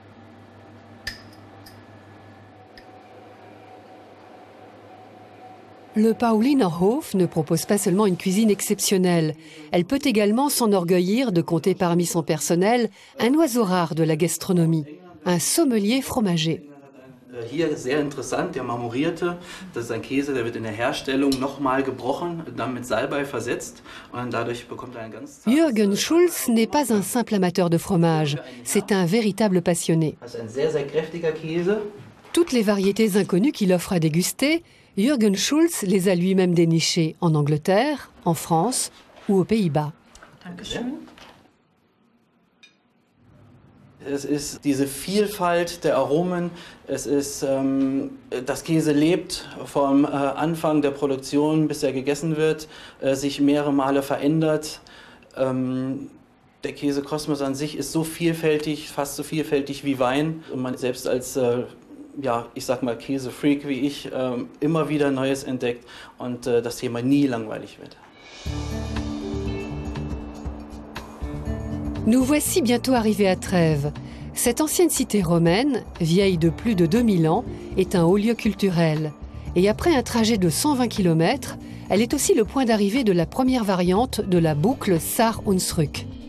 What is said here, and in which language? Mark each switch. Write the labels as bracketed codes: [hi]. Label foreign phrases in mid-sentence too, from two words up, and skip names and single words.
[fr] Le Pauliner Hof ne propose pas seulement une cuisine exceptionnelle. Elle peut également s'enorgueillir de compter parmi son personnel un oiseau rare de la gastronomie, un sommelier fromager. [de] Hier sehr interessant, der marmorierte, das ist ein Käse, der wird in der Herstellung nochmal gebrochen, dann mit Salbei versetzt und dadurch bekommt er ein ganz... [fr] Jürgen Schulz n'est pas un simple amateur de fromage, c'est un véritable passionné. [de] Das ist ein sehr, sehr kräftiger Käse. [fr] Toutes les variétés inconnues qu'il offre à déguster, Jürgen Schulz les a lui-même dénichées en Angleterre, en France ou aux Pays-Bas. [de] Dankeschön. Es ist diese Vielfalt der Aromen, es ist, das Käse lebt vom Anfang der Produktion bis er gegessen wird, sich mehrere Male verändert. Der Käsekosmos an sich ist so vielfältig, fast so vielfältig wie Wein. Und man selbst als ja, ich sag mal Käsefreak wie ich, immer wieder Neues entdeckt und das Thema nie langweilig wird. [fr] Nous voici bientôt arrivés à Trèves. Cette ancienne cité romaine, vieille de plus de 2000 ans, est un haut lieu culturel. Et après un trajet de 120 km, elle est aussi le point d'arrivée de la première variante de la boucle Saar-Hunsrück.